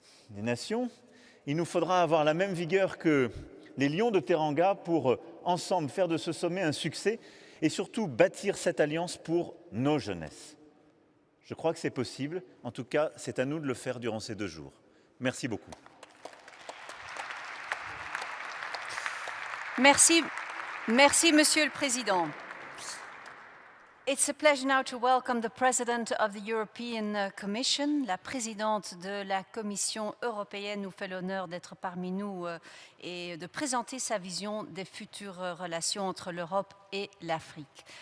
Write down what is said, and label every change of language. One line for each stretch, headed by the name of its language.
French: des Nations, il nous faudra avoir la même vigueur que les Lions de Teranga pour ensemble faire de ce sommet un succès et surtout bâtir cette alliance pour nos jeunesses. Je crois que c'est possible. En tout cas, c'est à nous de le faire durant ces 2 jours. Merci beaucoup. Merci, Monsieur le Président.
English: It's a pleasure now to welcome the President of the European Commission.
French: La présidente de la Commission européenne nous fait l'honneur d'être parmi nous et de présenter sa vision des futures relations entre l'Europe et l'Afrique.